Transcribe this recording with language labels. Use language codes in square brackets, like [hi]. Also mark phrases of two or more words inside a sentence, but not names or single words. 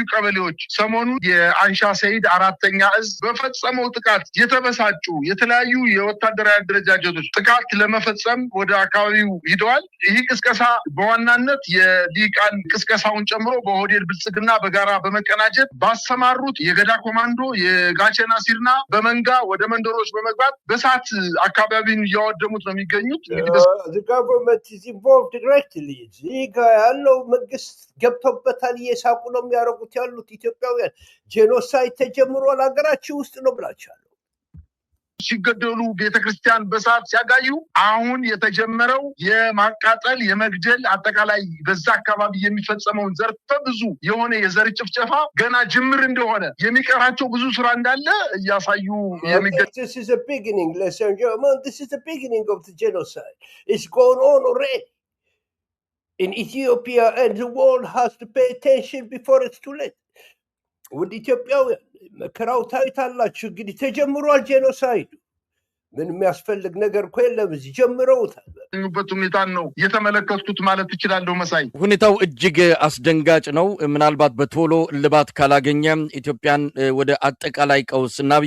[am] ቀበሌዎች ሰሞኑን የአንሻ ሰይድ አራተኛ እዝ በፈጸመው ጥቃት የተበሳጩ የተለያዩ የወታደራዊ አደረጃጀቶች ጥቃት ለመፈጸም ወደ አካባቢው ሂደዋል። ይህ ቅስቀሳ በዋናነት የሊቃን ቅስቀሳውን ጨምሮ በኦህዴድ ብልጽግና በጋራ በመቀናጀት ባሰማሩት የገዳ ኮማንዶ የጋቸና ሲርና በመንጋ ወደ መንደሮች በመግባት በሳት አካባቢውን እያወደሙት ነው የሚገኙት። [en] The government is involved directly. [am] እዚህ ጋር ያለው መንግስት ገብቶበታል። እየሳቁ ነው የሚያደርጉት ያሉት ኢትዮጵያውያን። ጄኖሳይድ ተጀምሯል ሀገራችን ውስጥ ነው ብላችኋል። ሲገደሉ ቤተክርስቲያን በሰዓት ሲያጋዩ አሁን የተጀመረው የማቃጠል የመግደል አጠቃላይ በዛ አካባቢ የሚፈጸመውን ዘርፈ ብዙ የሆነ የዘር ጭፍጨፋ ገና ጅምር እንደሆነ የሚቀራቸው ብዙ ስራ እንዳለ እያሳዩ [en] This is a beginning, ladies and gentlemen. This is the beginning of the genocide. It's going on already in Ethiopia, and the world has to pay attention before it's too late. [am] ወደ ኢትዮጵያውያን መከራው ታይታላችሁ እንግዲህ ተጀምሯል ጄኖሳይድ ምን የሚያስፈልግ ነገር እኮ የለም እዚህ ጀምረውታል በት ሁኔታን ነው የተመለከቱት ማለት ይችላል መሳይ ሁኔታው እጅግ አስደንጋጭ ነው ምናልባት በቶሎ ልባት ካላገኘ ኢትዮጵያን ወደ አጠቃላይ ቀውስና አብይ